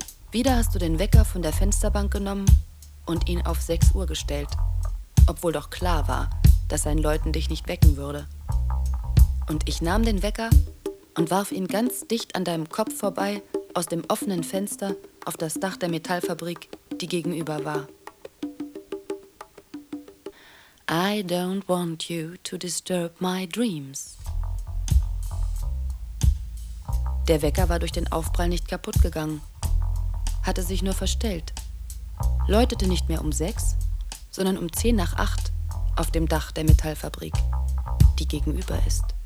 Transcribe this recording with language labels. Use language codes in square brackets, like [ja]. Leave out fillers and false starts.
[de] Wieder hast du den Wecker von der Fensterbank genommen und ihn auf 6 Uhr gestellt, obwohl doch klar war, dass sein Läuten dich nicht wecken würde. Und ich nahm den Wecker und warf ihn ganz dicht an deinem Kopf vorbei aus dem offenen Fenster auf das Dach der Metallfabrik, die gegenüber war. [en] I don't want you to disturb my dreams. [de] Der Wecker war durch den Aufprall nicht kaputt gegangen, hatte sich nur verstellt, läutete nicht mehr um 6, sondern um 7:50 auf dem Dach der Metallfabrik, die gegenüber ist.